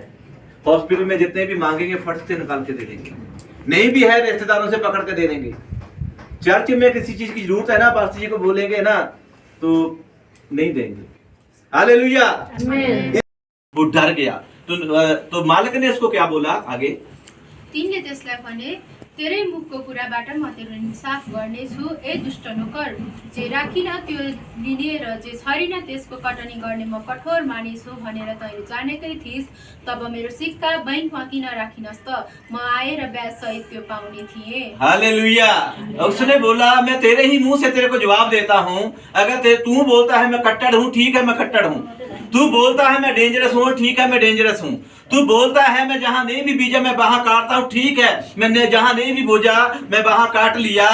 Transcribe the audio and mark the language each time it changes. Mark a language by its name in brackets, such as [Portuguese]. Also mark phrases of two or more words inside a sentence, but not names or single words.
[Hindi] हॉस्पिटल में जितने भी मांगेंगे फट से निकाल के दे देंगे, नहीं भी है रिश्तेदारों से पकड़ के दे देंगे। चर्च में किसी चीज की जरूरत है ना, पास्टर जी को बोलेंगे ना तो नहीं देंगे। हालेलुया। वो डर गया, तो मालिक ने उसको क्या बोला आगे? [Nepali] तिनले त्यसलाई भने, तेरै मुखको कुराबाट म तेरो इन्साफ गर्नेछु, ए दुष्ट नोकर, जे राखिन त्यो लिने र जे छरिन त्यसको कटनी गर्ने म कठोर मानिसु भनेर तैँले जानेकै थिइस्। तब मेरो सिक्का बैंकमा किन राखिनस् त? म आएर ब्याज सहित त्यो पाउने थिएँ। [Hindi] हालेलुया। उसने बोला, मैं तेरे ही मुंह से तेरे को जवाब देता हूँ। अगर तू बोलता है मैं कट्टर हूँ, ठीक है मैं कट्टर हूँ। तू बोलता है मैं डेंजरस हूँ, ठीक है मैं डेंजरस हूँ। तू बोलता है मैं जहां नहीं भी बीजा मैं वहां काटता हूं, ठीक है, मैंने जहां नहीं भी बोझा मैं वहां काट लिया।